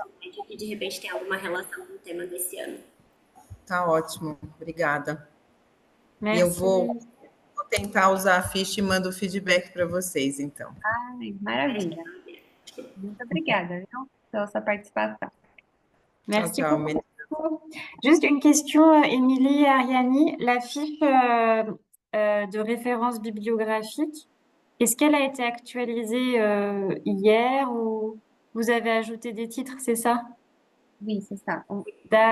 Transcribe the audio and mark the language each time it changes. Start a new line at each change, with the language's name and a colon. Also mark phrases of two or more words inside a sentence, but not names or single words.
Portuguese: ensino médio que de repente tem alguma relação com o tema desse ano. tá ótimo, obrigada. E eu
French: Merci.
Portuguese: vou tentar usar a ficha e mando o feedback para vocês, então. Ai, maravilha. Muito obrigada, viu, pela sua participação.
French: Merci
Portuguese: Ciao, ciao.
French: beaucoup. Juste une question, Émilie et Ariani. La fiche de référence bibliographique, est-ce qu'elle a été actualisée hier ou vous avez ajouté des titres, c'est ça? Oui, c'est ça. On va